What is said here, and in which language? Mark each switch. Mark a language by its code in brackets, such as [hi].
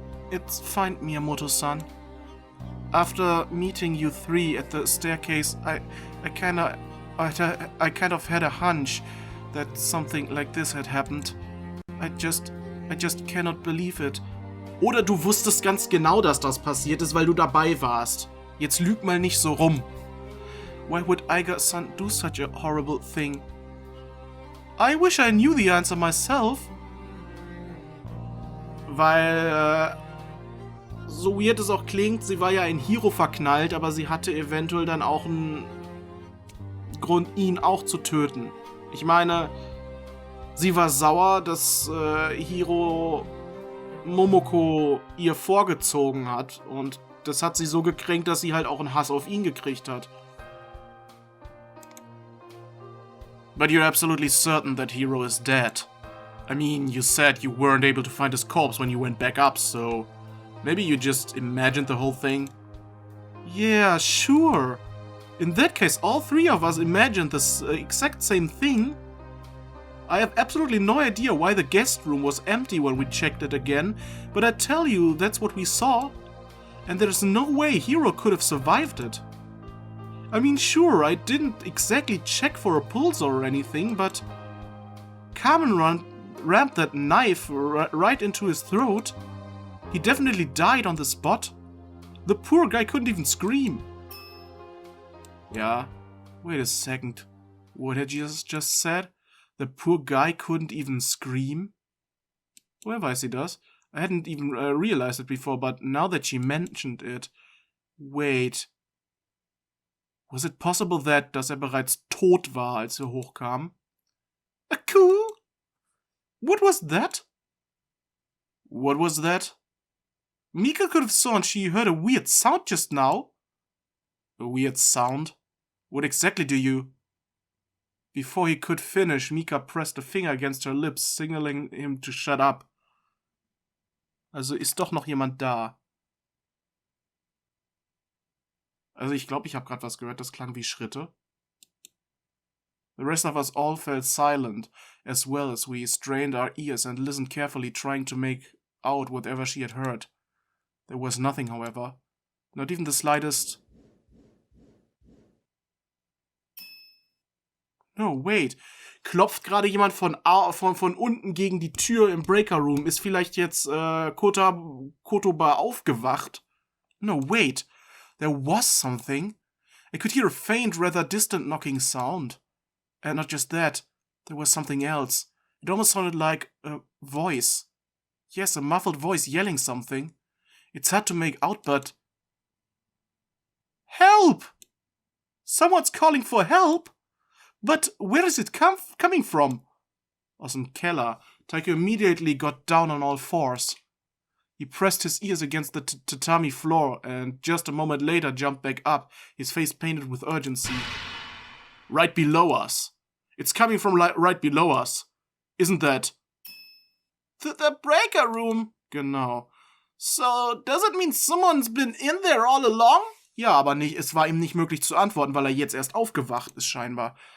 [en] It's fine, Miyamoto-san. After meeting you three at the staircase, I kind of had a hunch that something like this had happened. I just cannot believe it. [de] Oder du wusstest ganz genau, dass das passiert ist, weil du dabei warst. Jetzt lüg mal nicht so rum. [en] Why would Eiga-san do such a horrible thing? I wish I knew the answer myself. [de] Weil, so weird es auch klingt, sie war ja in Hiro verknallt, aber sie hatte eventuell dann auch einen Grund, ihn auch zu töten. Ich meine, sie war sauer, dass Hiro Momoko ihr vorgezogen hat, und das hat sie so gekränkt, dass sie halt auch einen Hass auf ihn gekriegt hat. [en] But you're absolutely certain that Hiro is dead. I mean, you said you weren't able to find his corpse when you went back up, so maybe you just imagined the whole thing? Yeah, sure. In that case, all three of us imagined the exact same thing. I have absolutely no idea why the guest room was empty when we checked it again, but I tell you, that's what we saw. And there's no way Hiro could have survived it. I mean, sure, I didn't exactly check for a pulse or anything, but Carmen rammed that knife right into his throat. He definitely died on the spot. The poor guy couldn't even scream. Yeah, wait a second. What had you just said? The poor guy couldn't even scream? Well, weiß sie das? I hadn't even realized it before, but now that she mentioned it... Wait. [de] Was it possible that, dass bereits tot war, als hochkam? [en] Cool. What was that? What was that? Mika could have sworn she heard a weird sound just now. A weird sound? What exactly do you... Before he could finish, Mika pressed a finger against her lips, signaling him to shut up. [de] Also ist doch noch jemand da. Also ich glaube, ich habe gerade was gehört, das klang wie Schritte. [en] The rest of us all fell silent, as well as we strained our ears and listened carefully, trying to make out whatever she had heard. There was nothing, however. Not even the slightest... No, wait. [de] Klopft gerade jemand von unten gegen die Tür im Breaker Room? Ist vielleicht jetzt Kotoba aufgewacht? [en] No, wait. There was something. I could hear a faint, rather distant knocking sound. And not just that. There was something else. It almost sounded like a voice. Yes, a muffled voice yelling something. It's hard to make out, but... Help! Someone's calling for help? But where is it coming from? Aus dem Keller. Taiko immediately got down on all fours. He pressed his ears against the tatami floor and just a moment later jumped back up, his face painted with urgency. Right below us. It's coming from right below us. Isn't that... The breaker room. Genau. So, does it mean someone's been in there all along? [de] Ja, aber es war ihm nicht möglich zu antworten, weil jetzt erst aufgewacht ist scheinbar.